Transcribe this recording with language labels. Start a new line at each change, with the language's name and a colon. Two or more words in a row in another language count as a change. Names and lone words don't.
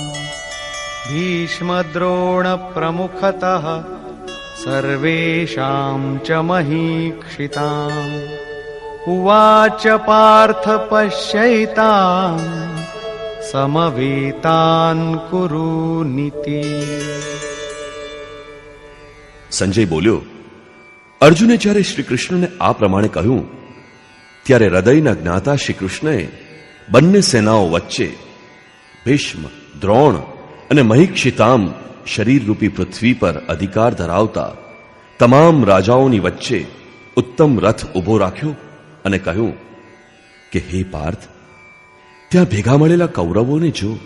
Sanskrit: भीष्मद्रोणप्रमुखतः सर्वेषां च महीक्षिताम् उवाच पार्थ पश्यैतान् समवेतान् कुरुनिति.
Gujarati: સંજય બોલ્યો, અર્જુને જ્યારે શ્રી કૃષ્ણને આ પ્રમાણે કહ્યું ત્યારે હૃદયના જ્ઞાતા શ્રી કૃષ્ણએ બંને સેનાઓ વચ્ચે ભીષ્મ, દ્રોણ અને મહિક્ષિતામ શરીરરૂપી પૃથ્વી પર અધિકાર ધરાવતા તમામ રાજાઓની વચ્ચે ઉત્તમ રથ ઊભો રાખ્યો અને કહ્યું કે હે પાર્થ, ત્યાં ભેગા મળેલા કૌરવોને જો.